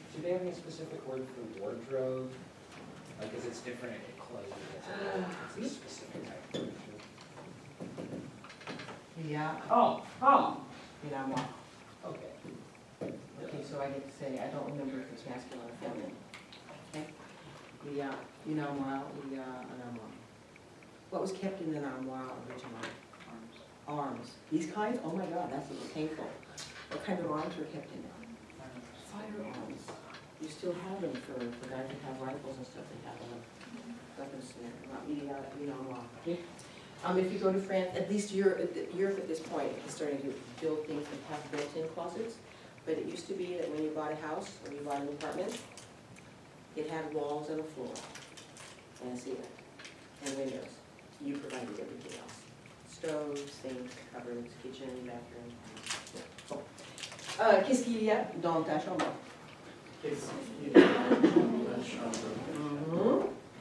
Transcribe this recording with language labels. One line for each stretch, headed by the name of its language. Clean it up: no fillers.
English: Do they have any specific word for wardrobe? Because it's different in clothing. It's a specific type of furniture. Yeah. Oh, In armoire. okay. Okay, so I get to say, I don't remember if it's masculine or feminine. Okay?
French: Il y a une armoire, il y a un armoire.
English: What was kept in an armoire originally? Arms. These kinds? Oh my God, that's a little painful. What kind of arms were kept in there? Firearms. You still have them for guys who have rifles and stuff. They have weapons in there.
French: Il y a une armoire.
English: Okay? If you go to France, at least Europe at this point is starting to build things that have built-in closets. But it used to be that when you bought a house, or you bought an apartment, it had walls and a floor, and a ceiling, and windows. You provided everything else. Stove, sink, cupboards, kitchen, bathroom.
French: Bon. Qu'est-ce qu'il y a dans ta chambre? Qu'est-ce qu'il y a dans ta chambre?